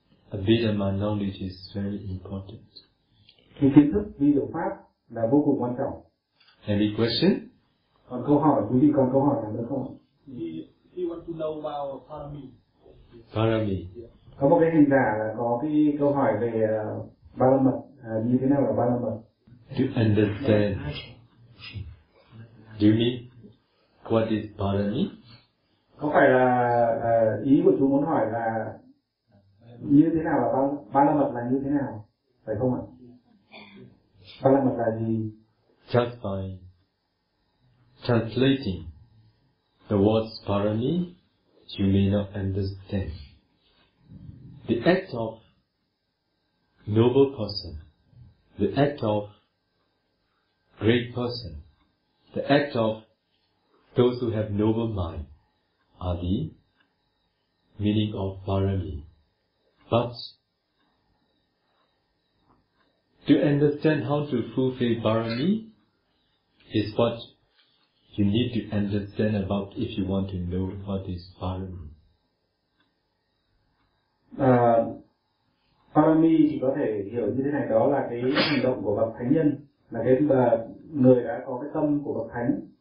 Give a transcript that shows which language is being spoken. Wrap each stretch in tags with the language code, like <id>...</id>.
<en>Abhidhamma knowledge is very important.</en> <vi>Thì kiến thức vi diệu pháp là vô cùng quan trọng.</vi> <en>Any question?</en> <vi>Còn câu hỏi, quý vị còn câu hỏi nào nữa không?</vi> <en>He want to know about Parami. Parami.</en> <vi>Có một cái hình giả là có cái câu hỏi về ba la mật, như thế nào là ba la mật?</vi> <en>To understand. Do you mean what is Parami?</en> <vi>Có phải là ý của chú muốn hỏi là như thế nào là ba la mật, là như thế nào, phải không ạ? Ba la mật là gì?</vi> <en>Just by translating the words Parami, you may not understand. The act of noble person, the act of great person, the act of those who have noble mind are the meaning of Parami. But to understand how to fulfill Parami is what you need to understand about if you want to know what is Parami.</en> <vi>Parami thì có thể hiểu như thế này, đó là cái hành động của bậc thánh nhân, là cái người đã có cái tâm của bậc thánh.</vi>